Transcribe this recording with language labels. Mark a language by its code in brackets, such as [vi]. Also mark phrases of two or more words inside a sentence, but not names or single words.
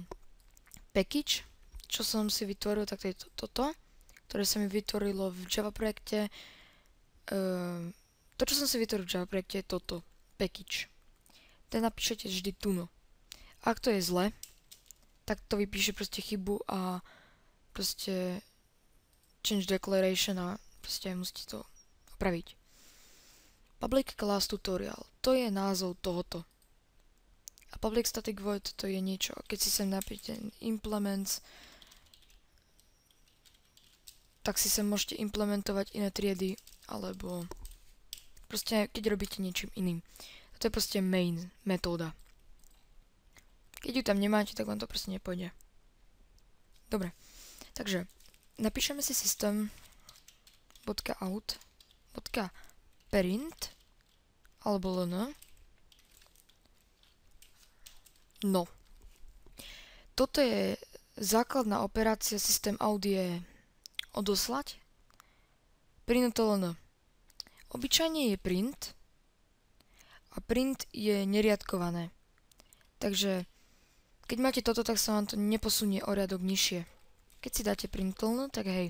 [sk] Package, čo som si vytvoril, tak to je toto, ktoré sa mi vytvorilo v Java projekte. To, čo som si vytvoril v Java projekte, je toto. Package. Ten napíšete vždy tuno. Ak to je zle, tak to vypíše proste chybu a proste [en] change declaration [sk] a proste musíte to opraviť. [en] Public class tutorial, [sk] to je názov tohoto. A [en] public static void [sk] to je niečo, keď si sem napíšte implements, tak si sem môžete implementovať iné triedy, alebo proste keď robíte niečím iným. To je proste main metóda. Keď ju tam nemáte, tak vám to proste nepôjde. Dobre, takže napíšeme si system.out.print alebo ln. No. Toto je základná operácia system.out je odoslať. Print to ln. Obyčajne je print a print je neriadkované. Takže keď máte toto, tak sa vám to neposunie o riadok nižšie. Keď si dáte [en] print ln, [sk] tak hej.